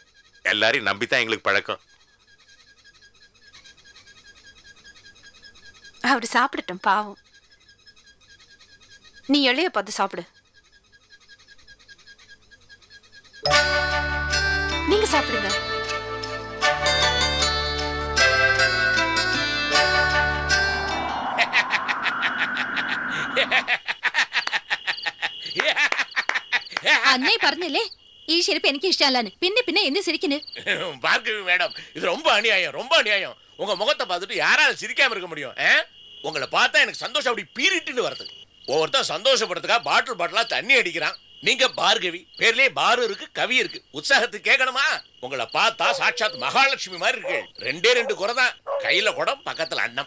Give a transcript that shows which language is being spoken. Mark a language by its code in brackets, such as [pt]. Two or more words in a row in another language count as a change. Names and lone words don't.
[ta] எல்லாரையும் நம்பித்தான் எங்களுக்கு பழக்கம். அவர் சாப்பிடட்டும், பாவம். நீ எள்ளைய பார்த்து சாப்பிடு. நீங்க சாப்பிடுங்க. [ml] അന്നേ പറഞ്ഞില്ലേ ഈ ശരിപ്പ് എനിക്ക് ഇഷ്ടമല്ലാന്ന്. പിന്നെ പിന്നെ എന്ന് സിരിക്കുന്നു? [ta] பார்க்கவே மேடம், இது ரொம்ப அநியாயம், ரொம்ப அநியாயம். உங்க முகத்தை பார்த்துட்டு யாரால சிரிக்காம இருக்க முடியும்? உங்களை பார்த்தா எனக்கு சந்தோஷம் அப்படி பீரிட்டுன்னு வருது. ஒவ்வொருத்தன் சந்தோஷப்படுறதுக்காக பாட்டிலா தண்ணி அடிக்கிறான். நீங்க பார்கவி, பேர்லயே பாரு இருக்கு, கவி இருக்கு. உற்சாகத்துக்கு கேட்கணுமா? உங்களை பார்த்தா சாட்சாத் மகாலட்சுமி மாதிரி இருக்கு. ரெண்டே ரெண்டு குறை தான், கையில குடம், பக்கத்துல அன்னம்.